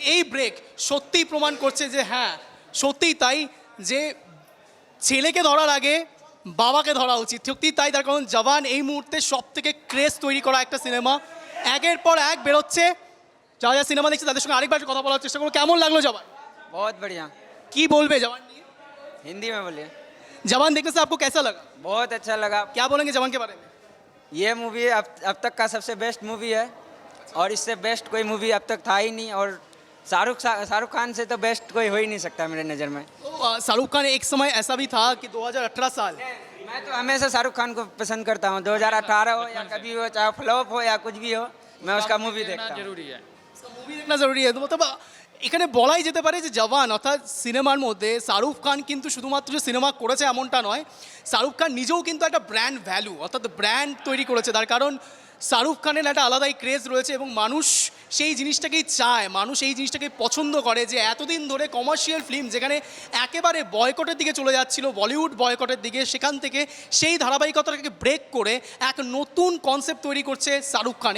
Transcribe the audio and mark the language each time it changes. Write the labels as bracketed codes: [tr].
[bn] এই ব্রেক সত্যিই প্রমাণ করছে যে হ্যাঁ সত্যিই তাই, যে ছেলেকে ধরার আগে বাবাকে ধরা উচিত, সত্যিই তাই। তার কারণ জওয়ান এই মুহূর্তে সব থেকে ক্রেজ তৈরি করা একটা সিনেমা, একের পর এক বেরোচ্ছে। যারা সিনেমা দেখছে তাদের সঙ্গে আরেকবার কথা বলার চেষ্টা করবো। কেমন লাগলো জওয়ান? [hi] बहुत बढ़िया। [bn] কি বলবে জওয়ান নিয়ে? [hi] हिंदी में बोलिए। जवान देखने से आपको कैसा लगा? बहुत अच्छा लगा। क्या बोलेंगे जवान के बारे में? ये मूवी अब तक का सबसे बेस्ट मूवी है और इससे बेस्ट कोई मूवी अब तक था ही नहीं। और शाहरुख खान से तो बेस्ट कोई हो ही नहीं सकता मेरे नज़र में। तो शाहरुख खान एक समय ऐसा भी था कि 2018 साल, मैं तो हमेशा शाहरुख खान को पसंद करता हूँ। 2018 हो या कभी हो, चाहे फ्लॉप हो या कुछ भी हो, मैं उसका मूवी देखता हूँ। मूवी देखना जरूरी है। तो मतलब [bn] এখানে বলাই যেতে পারে যে জওয়ান অর্থাৎ সিনেমার মধ্যে শাহরুখ খান কিন্তু শুধুমাত্র যে সিনেমা করেছে এমনটা নয়, শাহরুখ খান নিজেও কিন্তু একটা ব্র্যান্ড ভ্যালু অর্থাৎ ব্র্যান্ড তৈরি করেছে। তার কারণ শাহরুখ খানের একটা আলাদাই ক্রেজ রয়েছে এবং মানুষ সেই জিনিসটাকেই চায়, মানুষ এই জিনিসটাকে পছন্দ করে যে এতদিন ধরে কমার্শিয়াল ফিল্ম যেখানে একেবারে বয়কটের দিকে চলে যাচ্ছিল, বলিউড বয়কটের দিকে, সেখান থেকে সেই ধারাবাহিকতাটাকে ব্রেক করে এক নতুন কনসেপ্ট তৈরি করছে শাহরুখ খান।